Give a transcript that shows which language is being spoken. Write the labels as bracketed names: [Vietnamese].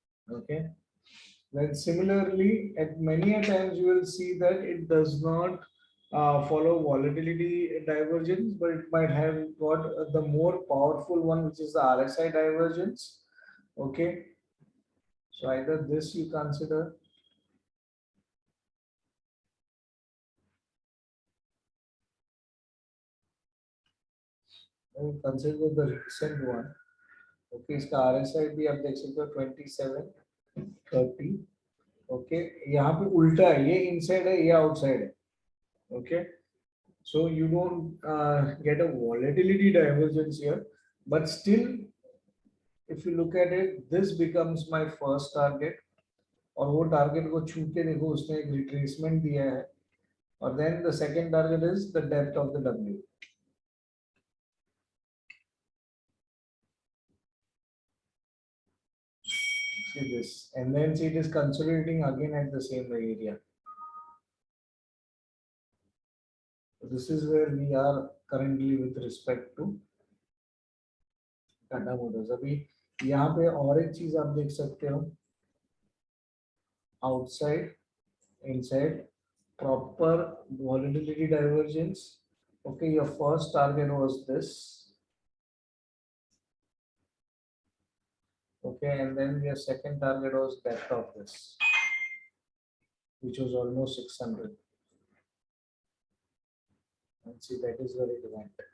[English] Okay, then similarly at many a times you will see that it does not follow volatility divergence, but it might have got the more powerful one, which is the RSI divergence. Okay, so either this you consider, consider the recent one. [Hindi] Okay, इसका RSI भी आप देख सकते हो 2730. Okay, यहाँ पे उल्टा है, ये inside है, ये outside है. [English] Okay, so you don't get a volatility divergence here, but still if you look at it, this becomes my first target. [Hindi] और वो टारगेट को छू के देखो, उसने एक रिट्रेसमेंट दिया है. [English] or then the second target is the depth of the W. See this, and then see it is consolidating again at the same area. So this is where we are currently with respect to Tata Motors. [Hindi] अभी यहाँ पे और एक चीज आप देख सकते हो, [English] outside, inside, proper volatility divergence. Okay, your first target was this. Okay, and then your second target was depth of this, which was almost 600. And see, that is where it went.